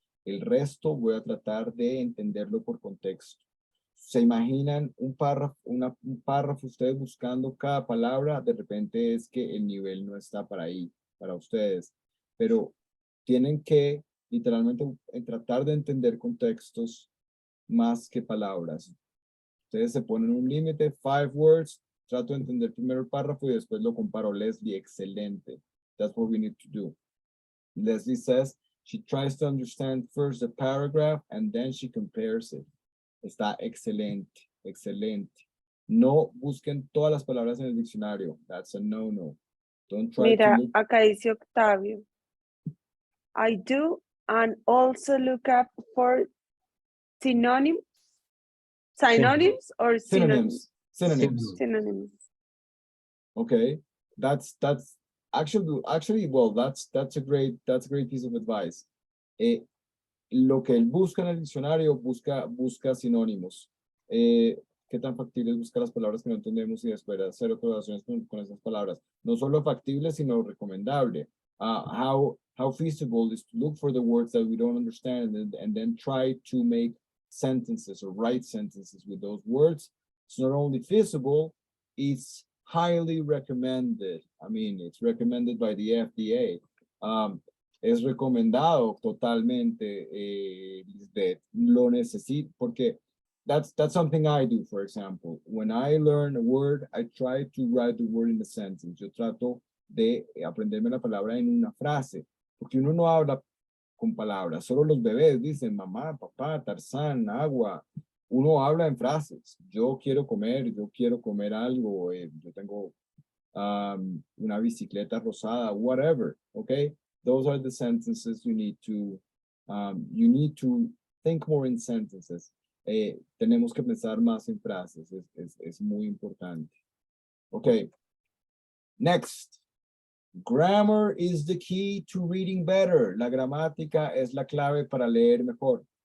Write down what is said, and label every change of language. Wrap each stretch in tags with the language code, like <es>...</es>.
<es>El resto voy a tratar de entenderlo por contexto. ¿Se imaginan un párrafo ustedes buscando cada palabra? De repente es que el nivel no está para ahí, para ustedes. Pero tienen que literalmente tratar de entender contextos más que palabras. Ustedes se ponen un límite, 5 words, trato de entender primero el párrafo y después lo comparo.</es> <en>Leslie, excelente. That's what we need to do. Leslie says she tries to understand first the paragraph and then she compares it.</en> <es>Está excelente, excelente. No busquen todas las palabras en el diccionario.</es> <en>That's a no-no. Don't try</en> <es>Mira,</es> <en>to look.</en> <es>acá dice Octavio.</es> <en>I do and also look up for synonyms. Synonyms or synonyms? Synonyms. Synonyms. Okay, that's actually well, that's a great piece of advice.</en> <es>Lo que él busca en el diccionario, busca sinónimos. ¿Qué tan factible es buscar las palabras que no entendemos y después hacer observaciones con esas palabras? No solo factible, sino recomendable.</es> <en>How feasible is to look for the words that we don't understand and then try to make sentences or write sentences with those words. It's not only feasible, it's highly recommended. I mean, it's recommended by the FDA.</en> <es>Es recomendado totalmente, Lisbeth, lo necesito, porque</es> <en>that's something I do, for example. When I learn a word, I try to write the word in a sentence.</en> <es>Yo trato de aprenderme la palabra en una frase, porque uno no habla con palabras, solo los bebés dicen mamá, papá, Tarzán, agua. Uno habla en frases. Yo quiero comer algo, yo tengo una bicicleta rosada, whatever, okay?</es> <en>Those are the sentences you need to think more in sentences.</en> <es>Tenemos que pensar más en frases, es muy importante.</es> <en>Okay, next. Grammar is the key to reading better.</en> <es>La gramática es la clave para leer mejor.</es>